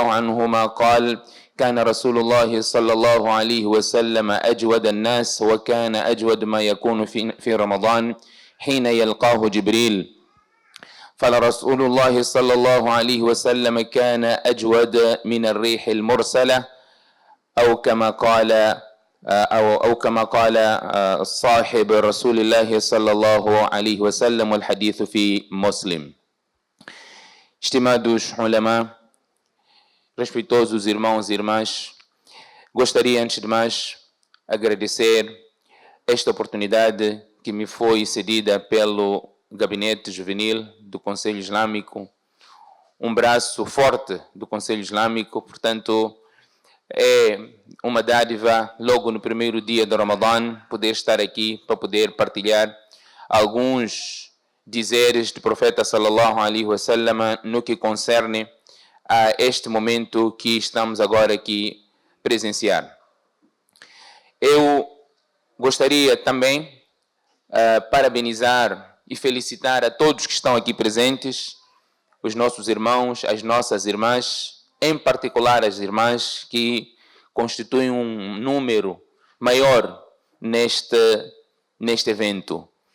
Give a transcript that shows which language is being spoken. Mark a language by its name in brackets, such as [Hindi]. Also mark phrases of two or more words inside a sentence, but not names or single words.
[Arabic] عنهما قال: كان رسول الله صلى الله عليه وسلم أجود الناس، وكان أجود ما يكون في رمضان حين يلقاه جبريل، فلرسول الله صلى الله عليه وسلم كان أجود من الريح المرسلة، أو كما قال صاحب رسول الله صلى الله عليه وسلم، والحديث في مسلم. [Portuguese] Estimados ulama, respeitosos irmãos e irmãs, gostaria antes de mais agradecer esta oportunidade que me foi cedida pelo Gabinete Juvenil do Conselho Islâmico, um braço forte do Conselho Islâmico. Portanto, é uma dádiva logo no primeiro dia do Ramadã poder estar aqui para poder partilhar alguns dizeres do profeta [Arabic] صلى الله عليه وسلم [Portuguese] no que concerne a este momento que estamos agora aqui presenciar. Eu gostaria também parabenizar e felicitar a todos que estão aqui presentes, os nossos irmãos, as nossas irmãs, em particular as irmãs que constituem um número maior neste evento.